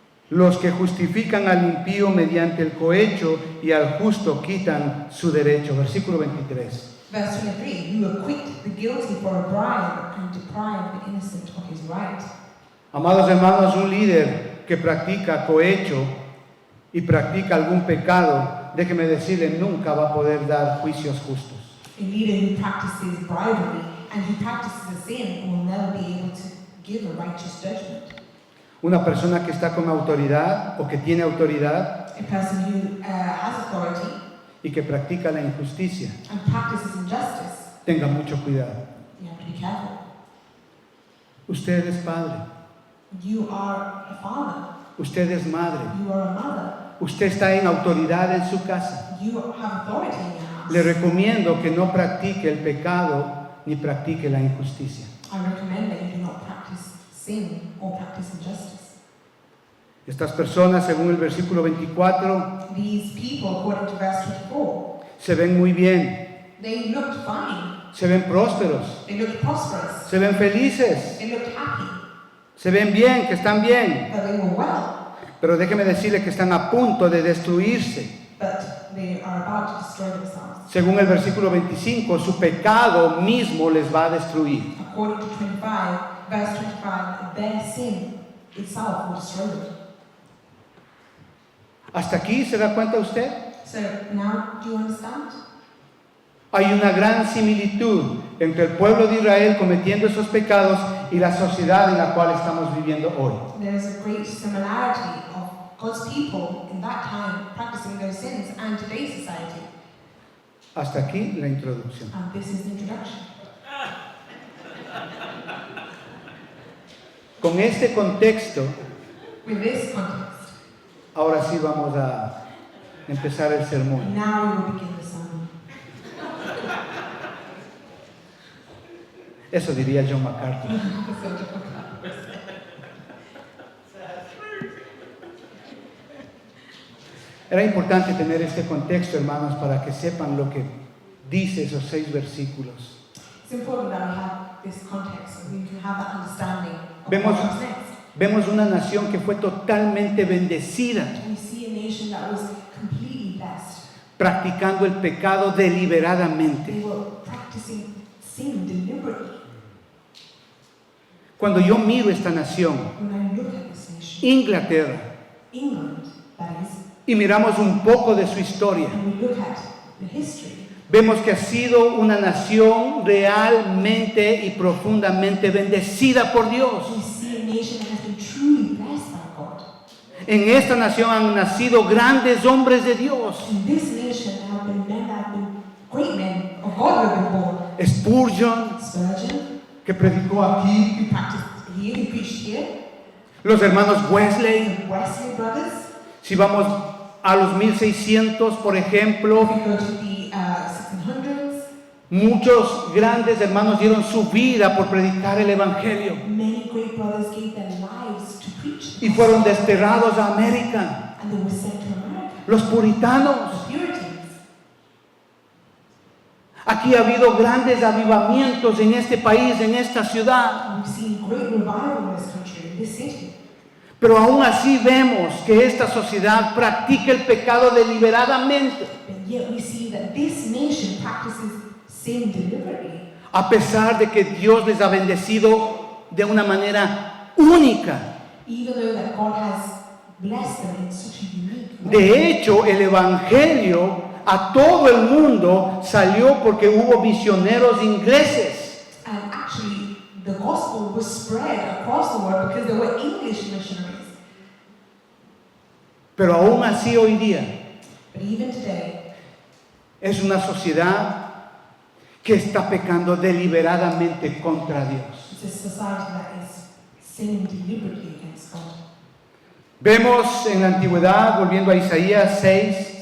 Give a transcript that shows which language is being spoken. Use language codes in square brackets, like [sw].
[es] Los que justifican al impío mediante el cohecho y al justo quitan su derecho. Versículo 23. [en] Verse 23, you acquit the guilty for a bribe and deprive the innocent of his right. [es] Amados hermanos, un líder que practica cohecho y practica algún pecado, déjeme decirle, nunca va a poder dar juicios justos. [en] A leader who practices bribery and who practices a sin will never be able to give a righteous judgment. [es] Una persona que está con autoridad o que tiene autoridad [en] A person who has authority [es] y que practica la injusticia, [en] and practices injustice, [es] tenga mucho cuidado. [en] you have to be careful. [es] Usted es padre, [en] You are a father. [es] usted es madre, [en] You are a mother. [es] usted está en autoridad en su casa. [en] You have authority in your house. [es] Le recomiendo que no practique el pecado ni practique la injusticia. [en] I recommend that you do not practice sin or practice injustice. [es] Estas personas, según el versículo 24, [en] These people, according to verse 24, [es] se ven muy bien, [en] they looked fine. [es] se ven prósperos, [en] They looked prosperous. [es] se ven felices, [en] They looked happy. [es] se ven bien, que están bien. [en] That they were well. [es] Pero déjeme decirle que están a punto de destruirse. [en] But they are about to destroy themselves. [es] Según el versículo 25, su pecado mismo les va a destruir. [en] According to 25, verse 25, their sin itself will destroy them. [es] ¿Hasta aquí se da cuenta usted? [en] So now, do you understand? [es] Hay una gran similitud entre el pueblo de Israel cometiendo esos pecados y la sociedad en la cual estamos viviendo hoy. [en] There is a great similarity of God's people in that time practicing those sins and today's society. [es] Hasta aquí la introducción. [en] And this is the introduction. [es] Con este contexto, [en] With this context, [es] ahora sí vamos a empezar el sermón. [en] now we will begin the sermon. [es] Eso diría John MacArthur. Era importante tener este contexto, hermanos, para que sepan lo que dice esos 6 versículos. [en] It's important that we have this context so we can have that understanding of [es] Vemos- [en] what comes next. [es] Vemos una nación que fue totalmente bendecida, [en] We see a nation that was completely blessed. [es] practicando el pecado deliberadamente. [en] They were practicing sin deliberately. [es] Cuando yo miro esta nación, [en] When I look at this nation, [es] Inglaterra, [en] England, that is, [es] y miramos un poco de su historia, [en] and we look at the history, [es] vemos que ha sido una nación realmente y profundamente bendecida por Dios. [en] we see a nation that has been truly blessed by God. [es] En esta nación han nacido grandes hombres de Dios. [en] In this nation there have been men that have been great men of God who have been born. [es] Spurgeon, [en] Spurgeon, [es] que predicó aquí, [en] who practiced here, who preached here, [es] los hermanos Wesley. [en] the Wesley brothers. [es] Si vamos a los 1600, por ejemplo, [en] If you go to the 1600s, [es] muchos grandes hermanos dieron su vida por predicar el Evangelio [en] many great brothers gave their lives to preach the [es] y fueron [en] gospel, [es] desterrados a América. [en] and they were sent to America. [es] Los puritanos. [en] The Puritans. [es] Aquí ha habido grandes avivamientos en este país, en esta ciudad. [en] We've seen great revival in this country, in this city. [es] Pero aún así vemos que esta sociedad practica el pecado deliberadamente, [en] But yet we see that this nation practices sin deliberately. [es] a pesar de que Dios les ha bendecido de una manera única. [en] Even though that God has blessed them in such a unique way. [es] De hecho, el Evangelio a todo el mundo salió porque hubo misioneros ingleses. [en] And actually, the gospel was spread across the world because there were English missionaries. [es] Pero aún así hoy día [en] But even today, [es] es una sociedad que está pecando deliberadamente contra Dios. [en] it's a society that is sinning deliberately against God. [es] Vemos en la antigüedad, volviendo a Isaías 6,